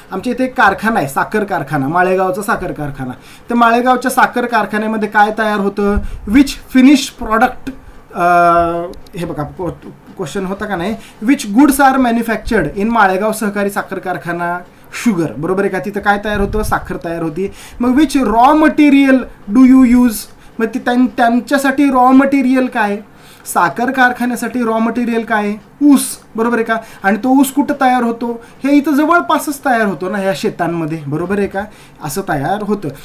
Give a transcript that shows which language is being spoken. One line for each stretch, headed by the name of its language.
Marathi: आमच्या इथे एक कारखाना आहे, साखर कारखाना, माळेगावचा साखर कारखाना. तर माळेगावच्या साखर कारखान्यामध्ये काय तयार होतं?
English: Which finish product.
Marathi: हे बघा क्वेश्चन होता का नाही?
English: which goods are manufactured in
Marathi: Malegaon सहकारी साखर कारखाना, शुगर, बरोबर आहे का? तिथं काय तयार होतं? साखर तयार होती.
English: मग which raw material do you use.
Marathi: मग त्यांच्यासाठी रॉ मटेरियल काय? साखर कारखान्यासाठी रॉ मटेरियल काय? ऊस, बरोबर आहे का? आणि तो ऊस कुठं तयार होतो? हे इथं जवळपासच तयार होतो ना, ह्या शेतांमध्ये, बरोबर आहे का? असं तयार होतं.